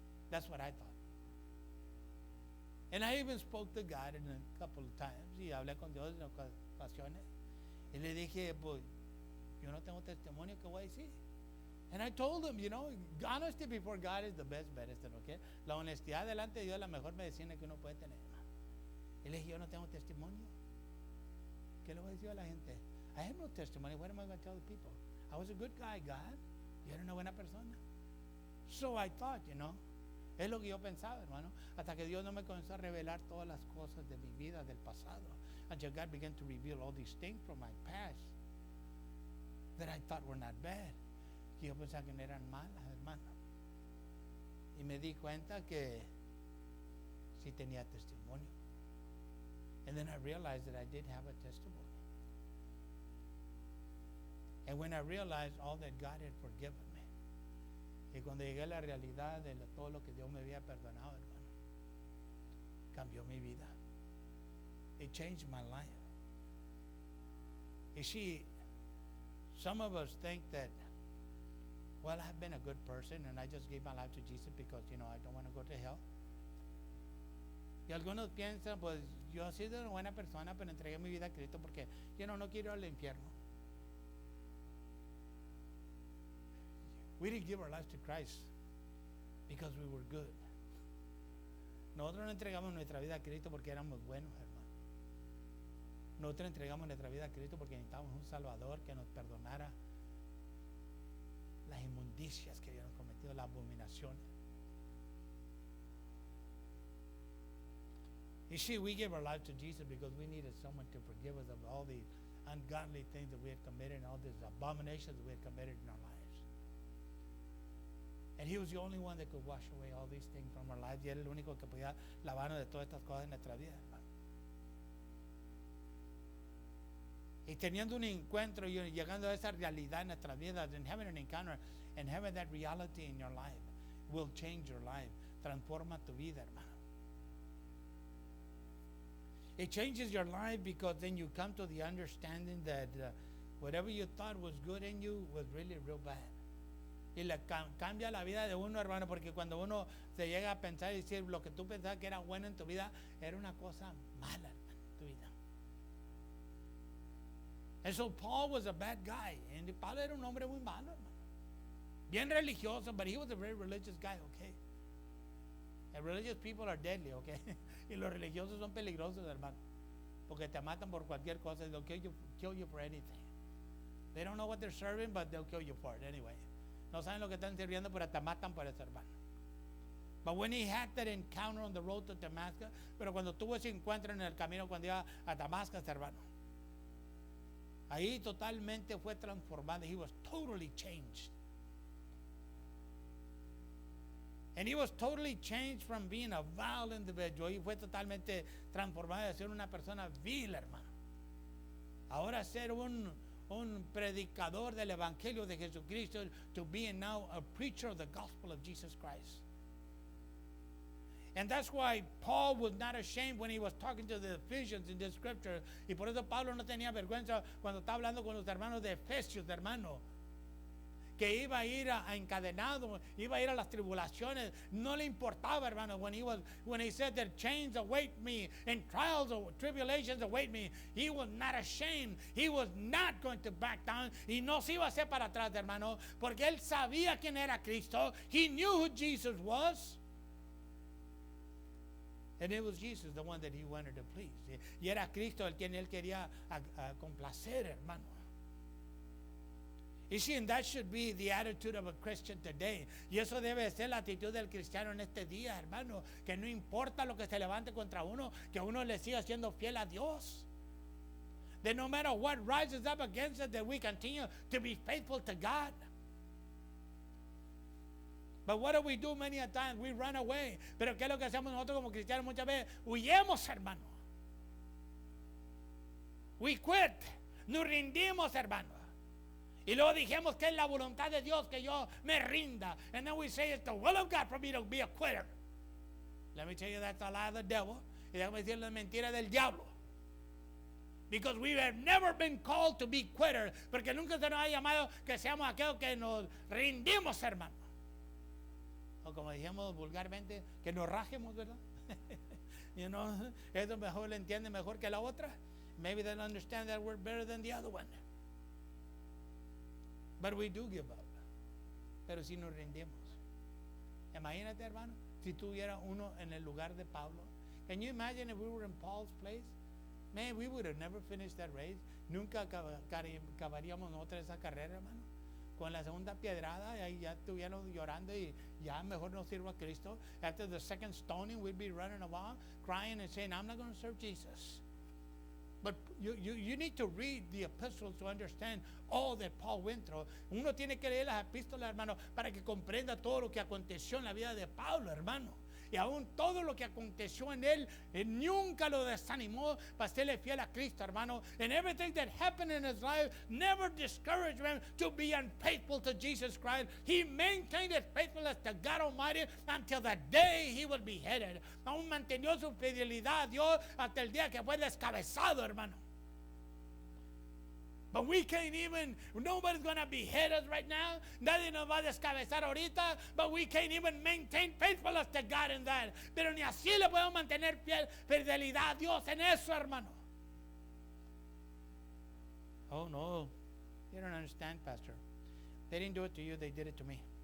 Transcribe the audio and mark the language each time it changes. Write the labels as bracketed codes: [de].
[en] That's what I thought. And I even spoke to God in a couple of times. [es] Y hablé con Dios en ocasiones. Y le dije, pues, yo no tengo testimonio, ¿qué voy a decir? [en] And I told him, honesty before God is the best medicine, okay? [es] La honestidad delante de Dios es la mejor medicina que uno puede tener. Y le dije, yo no tengo testimonio. ¿Qué le voy a decir a la gente? [en] I have no testimony. What am I going to tell the people? I was a good guy, God. [es] Yo era una buena persona. [en] So I thought, [es] es lo que yo pensaba, hermano. Hasta que Dios no me comenzó a revelar todas las cosas de mi vida, del pasado. [en] Until God began to reveal all these things from my past that I thought were not bad. [es] Que yo pensaba que no eran malas, hermano. Y me di cuenta que sí tenía testimonio. [en] And then I realized that I did have a testimony. And when I realized all that God had forgiven me, [es] y cuando llegué a la realidad de todo lo que Dios me había perdonado, hermano, cambió mi vida. [en] It changed my life. You see, some of us think that, well, I've been a good person and I just gave my life to Jesus because, I don't want to go to hell. [es] Y algunos piensan, pues, yo he sido una buena persona, pero entregué mi vida a Cristo porque, no quiero ir al infierno. [en] We didn't give our lives to Christ because we were good. [es] Nosotros no entregamos nuestra vida a Cristo porque éramos buenos, hermano. Nosotros entregamos nuestra vida a Cristo porque necesitábamos un Salvador que nos perdonara las inmundicias que habíamos cometido, las abominaciones. [en] You see, we gave our life to Jesus because we needed someone to forgive us of all the ungodly things that we had committed and all these abominations that we had committed in our lives. And He was the only one that could wash away all these things from our lives. [es] Y Él es el único que podía lavarnos de todas estas cosas en nuestra vida, hermano. Y teniendo un encuentro y llegando a esa realidad en nuestras vidas, [en] and having an encounter and having that reality in your life will change your life. [es] Transforma tu vida, hermano. [en] It changes your life because then you come to the understanding that whatever you thought was good in you was really real bad. [es] Y cambia la vida de uno, hermano, porque cuando uno se llega a pensar y decir lo que tú pensabas que era bueno en tu vida, era una cosa mala, hermano, en tu vida. [en] And so Paul was a bad guy. And [es] Pablo era un hombre muy malo, hermano. Bien religioso, [en] but he was a very religious guy, okay? And religious people are deadly, okay? [es] Y los religiosos son peligrosos, hermano. Porque te matan por cualquier cosa. [en] They'll kill you for anything. They don't know what they're serving, but they'll kill you for it anyway. [es] No saben lo que están sirviendo, pero te matan por eso, hermano. [en] But when he had that encounter on the road to Damascus, [es] pero cuando tuvo ese encuentro en el camino cuando iba a Damascus, hermano, ahí totalmente fue transformado. [en] He was totally changed. And he was totally changed from being a vile individual. [es] Y fue totalmente transformado de ser una persona vil, hermano. Ahora ser un predicador del Evangelio de Jesucristo, [en] to being now a preacher of the gospel of Jesus Christ. And that's why Paul was not ashamed when he was talking to the Ephesians in the scripture. [es] Y por eso Pablo no tenía vergüenza cuando estaba hablando con los hermanos de Efesios, hermano. Que iba a ir encadenado, iba a ir a las tribulaciones. No le importaba, hermano, [en] when he said that chains await me and trials or tribulations await me. He was not ashamed. He was not going to back down. [es] Y no se iba a hacer para atrás, hermano, porque él sabía quién era Cristo. [en] He knew who Jesus was. And it was Jesus, the one that he wanted to please. [es] Y era Cristo el quien él quería complacer, hermano. [en] You see, and that should be the attitude of a Christian today. [es] Y eso debe ser la actitud del cristiano en este día, hermano. Que no importa lo que se levante contra uno, que uno le siga siendo fiel a Dios. [en] That no matter what rises up against us, that we continue to be faithful to God. But what do we do many a times? We run away. [es] Pero ¿qué es lo que hacemos nosotros como cristianos muchas veces? Huyemos, hermano. [en] We quit. [es] Nos rindimos, hermano. Y luego dijimos que es la voluntad de Dios que yo me rinda. [en] And then we say it's the will of God for me to be a quitter. Let me tell you that's a lie of the devil. [es] Y déjame decir la mentira del diablo. [en] Because we have never been called to be quitters. [es] Porque nunca se nos ha llamado que seamos aquellos que nos rindimos, hermano. O como dijimos vulgarmente, que nos rajemos, ¿verdad? [en] You know, [es] eso mejor lo entiende mejor que la otra. [en] Maybe they'll understand that word better than the other one. But we do give up. [es] Pero si nos rendimos. Imagínate, hermano, si tuviera uno en el lugar de Pablo. [en] Can you imagine if we were in Paul's place? Man, we would have never finished that race. [es] Nunca acabaríamos nosotros esa carrera, hermano. Con la segunda piedrada, y ahí ya estuvieron llorando y ya mejor no sirvo a Cristo. [en] After the second stoning, we'd be running around, crying and saying, I'm not going to serve Jesus. But you need to read the epistles to understand all that Paul went through. [es] Uno tiene que leer las epístolas, hermano, para que comprenda todo lo que aconteció en la vida de Pablo, hermano. Y aún todo lo que aconteció en él nunca lo desanimó para serle fiel a Cristo, hermano. [en] And everything that happened in his life never discouraged him to be unfaithful to Jesus Christ. He maintained his faithfulness to God Almighty until the day he was beheaded. [es] Aún mantenió su fidelidad a Dios hasta el día que fue descabezado, hermano. [en] But we can't even, nobody's going to behead us right now. [es] Nadie nos va a descabezar ahorita. [en] But we can't even maintain faithfulness to God in that. [es] Pero ni así le podemos mantener fidelidad a Dios en eso, hermano. [en] Oh, no. You don't understand, Pastor. They didn't do it to you, they did it to me.